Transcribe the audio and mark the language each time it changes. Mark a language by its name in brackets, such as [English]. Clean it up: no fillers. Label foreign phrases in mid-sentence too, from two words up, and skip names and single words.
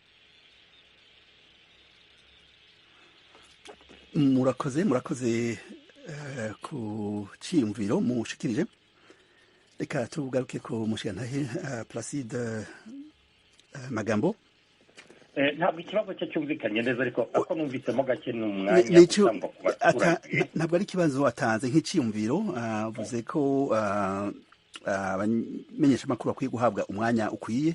[Rundi] murakoze ku cyiyumviro mushikirije. Reka tugaruke ku mushigantahe Placide Magambo. Ntabwo ikibazo cye cyumvikanye neza, ariko ako numvisemo gake n'umwanya gutangwa ku baturage. Ntabwo ari ikibazo watanze nk'icyiyumviro, avuze ko abamenyesha amakuru bakwiye guhabwa umwanya ukwiye.